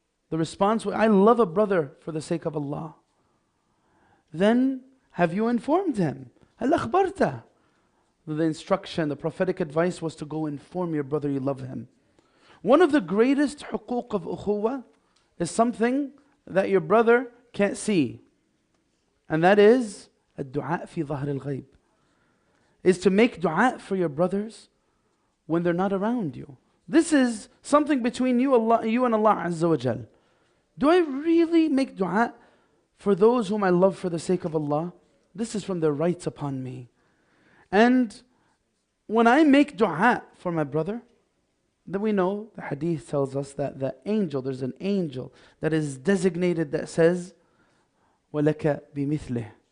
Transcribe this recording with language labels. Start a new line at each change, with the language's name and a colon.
English: The response, I love a brother for the sake of Allah. Then, have you informed him?
Arabic: هل أخبرته?
English: The instruction, the prophetic advice was to go inform your brother you love him. One of the greatest حقوق of أخوة is something that your brother can't see. And that is
Arabic: الدعاء في ظهر الغيب.
English: Is to make dua for your brothers when they're not around you. This is something between you and Allah Azza wa Jal. Do I really make dua for those whom I love for the sake of Allah? This is from their rights upon me. And when I make dua for my brother, then we know, the hadith tells us that there's an angel that is designated that says,
Arabic: وَلَكَ بِمِثْلِهِ.